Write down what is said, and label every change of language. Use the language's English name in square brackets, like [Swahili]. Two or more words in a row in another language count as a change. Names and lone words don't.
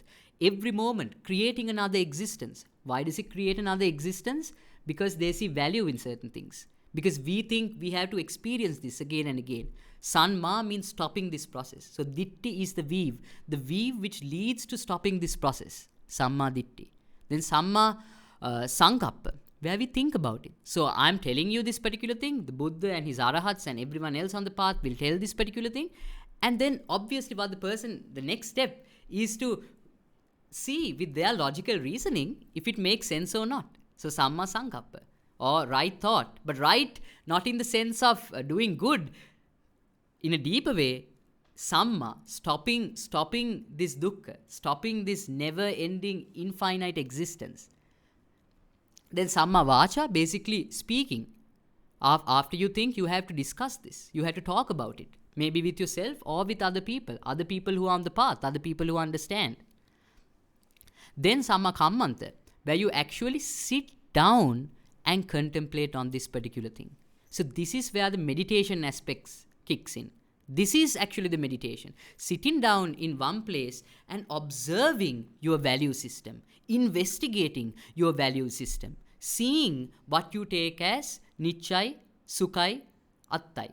[English] Every moment, creating another existence. Why does it create another existence? Because they see value in certain things. Because we think we have to experience this again and again. Sanma means stopping this process. So ditti is the weave which leads to stopping this process. [Pali] Samma ditti. Then samma sankappa, [English] where we think about it. So I'm telling you this particular thing. The Buddha and his arahats and everyone else on the path will tell this particular thing. And then obviously the next step is to see with their logical reasoning if it makes sense or not. [Pali] So samma sankappa, [English] or right thought. But right, not in the sense of doing good. In a deeper way, samma, stopping this dukkha, stopping this never-ending, infinite existence. Then [Pali] samma vacha, [English] basically speaking. After you think, you have to discuss this. You have to talk about it. Maybe with yourself or with other people who are on the path, other people who understand. [Pali] Then samma kammanta, [English] where you actually sit down and contemplate on this particular thing. So this is where the meditation aspects kicks in. This is actually the meditation. Sitting down in one place and observing your value system, investigating your value system, seeing what you take as [Pali] nichai, sukai, attai.